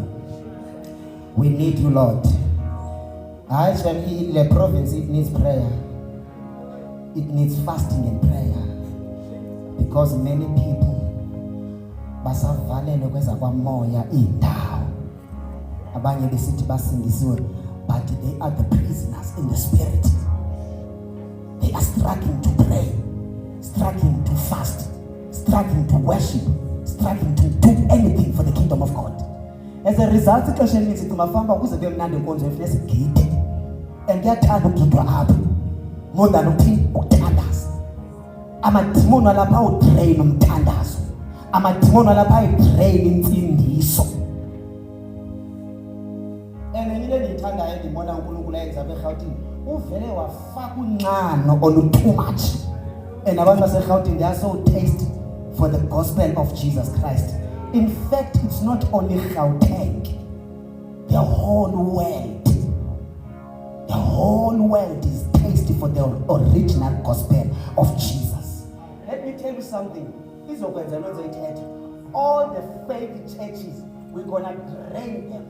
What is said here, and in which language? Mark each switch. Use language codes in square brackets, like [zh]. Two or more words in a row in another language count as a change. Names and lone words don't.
[en] We need you, Lord. Actually, the province, it needs prayer. It needs fasting and prayer. Because many people [xh] basavalelwe kweza kwamoya indawo. Abanye besithi basindisiwe, [en] but they are the prisoners in the spirit. They are struggling to pray, struggling to fast, struggling to worship, struggling to do anything for the kingdom of God. As a result, [xh] ixesha elininzi kumafamba ukuze kube mnandi inkonzo efuneka sigide. And ngiyathanda ukugidwa apha [en] more than [xh] ukuthandaza. Amadimoni alapha udrain umthandazo. Amadimoni alapha udrain imfundiso. And yile ndiyithandayo ndibona uNkulunkulu ayenza apha eRhawutini, uvele wafaka unxano olu [en] too much. [xh] And abantu baseRhawutini, [en] they are so tasty for the gospel of Jesus Christ. In fact, it's not only Gauteng, the whole world. The whole world is tasty for the original gospel of Jesus. Let me tell you something. All the fake churches, we're gonna drain them.